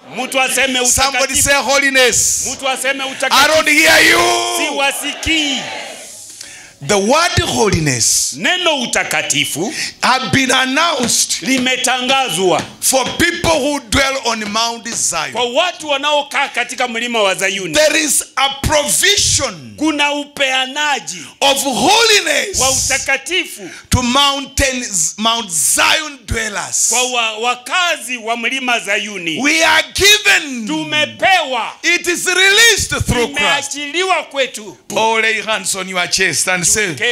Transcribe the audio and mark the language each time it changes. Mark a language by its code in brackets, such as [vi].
[sw] Mtu aseme utakatifu. [en] Somebody say holiness. [sw] Mtu aseme utakatifu. [en] I don't hear you. [sw] Siwasikii. [en] The word holiness, [sw] neno utakatifu, [en] have been announced, [sw] limetangazwa [en] for people who dwell on Mount Zion. [sw] Kwa watu wanaokaa katika mlima wa Zayuni. [en] There is a provision, [sw] kuna upeanaji [en] of holiness, [sw] wa utakatifu, [en] to Mount Zion dwellers. [sw] Kwa wakazi wa mlima Zayuni. [en] We are given. [sw] Tumepewa. [en] It is released through Christ. [sw] Imeachiliwa kwetu. [en] Oh, lay hands on your chest and say,